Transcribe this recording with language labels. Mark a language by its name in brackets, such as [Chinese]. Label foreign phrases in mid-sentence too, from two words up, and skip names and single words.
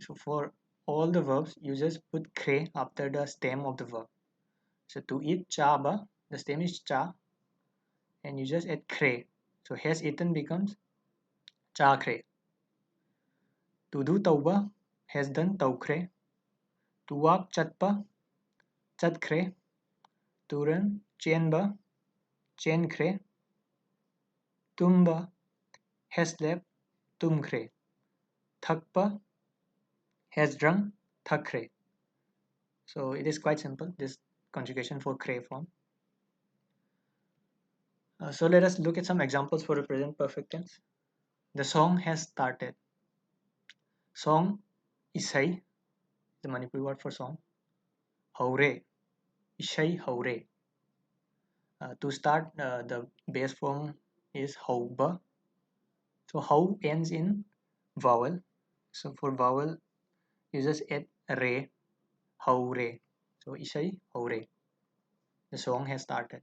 [English] So for all the verbs, you just put cray after the stem of the verb. So to eat chaba, the stem is cha, and you just add cray. So has eaten becomes [Manipuri] cha cray. [English] To do tauba, has done taukre. To walk chatpa, chatkre. To run chenba, chenkre. Tumba, has slept, tumkre. Thakpa, has drunk, thakre. So it is quite simple, this conjugation for cray form. So let us look at some examples for the present perfect tense. The song has started. Song, isai, the Manipuri word for song. [Manipuri] Haure, ishai haure. [English] To start, the base form is hauba. So hau ends in vowel. So for vowel, you just add re. Howre. So [Manipuri] Ishai Howre. [English] The song has started.